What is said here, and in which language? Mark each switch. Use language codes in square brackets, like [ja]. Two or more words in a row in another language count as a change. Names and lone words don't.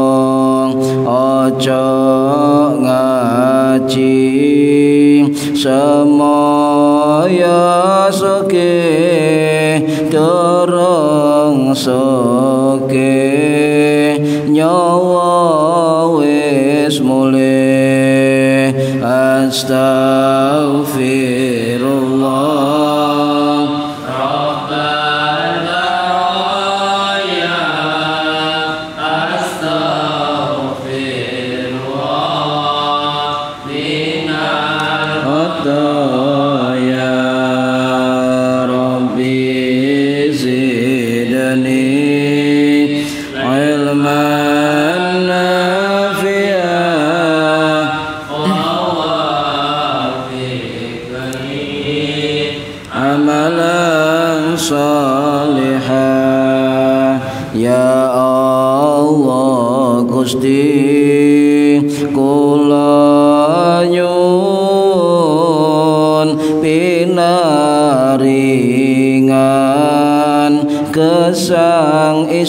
[jv] Aja ngaji semaya suke durung suke nyawa wis mulih. [ar] أستغفر الله رب البرايا أستغفر الله من الخطايا رب زدني علما نافعا عملا صالحا [jv] ya Allah Gusti kula nyuwun pinaringan kesang